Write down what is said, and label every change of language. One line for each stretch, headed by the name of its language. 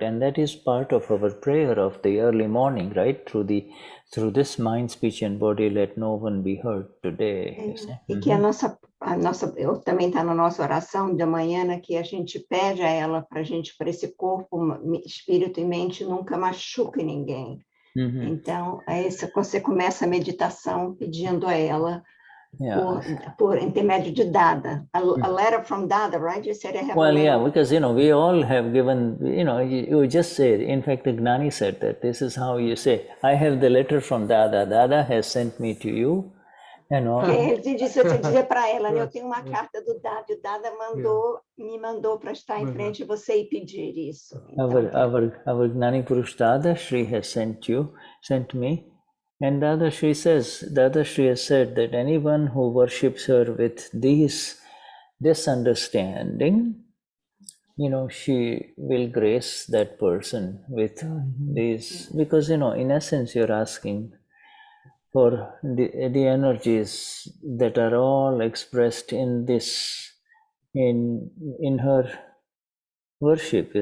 English: And that is part of our prayer of the early morning, right? Through this mind, speech and body, let no one be hurt today.
Portuguese: E que eu também está na nossa oração de manhã, né, que a gente pede a ela para esse corpo, espírito e mente nunca machuque ninguém. Então, você começa a meditação pedindo a ela por intermédio de Dada.
English: A letter from Dada, right? You said I have well, yeah, because, we all have given, you just said, in fact, the Gnani said that this is how you say, I have the letter from Dada. Dada has sent me to you.
Portuguese: Ele disse, você dizer para ela, né, eu tenho uma carta do Dada, e o Dada me mandou para estar em frente de você e pedir isso. Então,
English: our Gnani Purush Dadashri has sent me. And Dadashri has said that anyone who worships her with this understanding, she will grace that person with these, because, in essence, you're asking for the energies that are all expressed in this, in her worship.